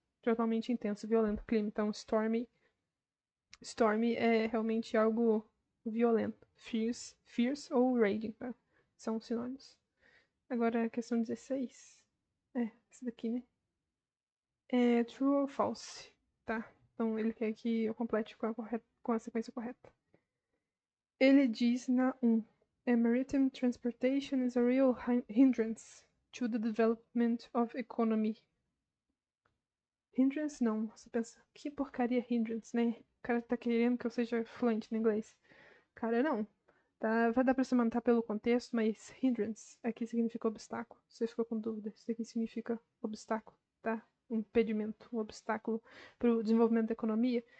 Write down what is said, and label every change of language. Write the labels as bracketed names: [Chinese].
[Portuguese] Totalmente intenso, violento clima. Então, stormy é realmente algo violento. Fierce ou raging, tá? São sinônimos. Agora, a questão 16. Essa daqui, né? É true ou false, tá? Então, ele quer que eu complete com a sequência correta. Ele diz na 1. [English] Maritime transportation is a real hindrance to the development of economy. [Portuguese] Hindrance não. Você pensa, que porcaria hindrance, né? O cara tá querendo que eu seja fluente no inglês. Cara, não. Tá, vai dar pra se manter pelo contexto, mas hindrance aqui significa obstáculo. Você ficou com dúvida. Isso aqui significa obstáculo, tá? Um impedimento, um obstáculo pro desenvolvimento da economia.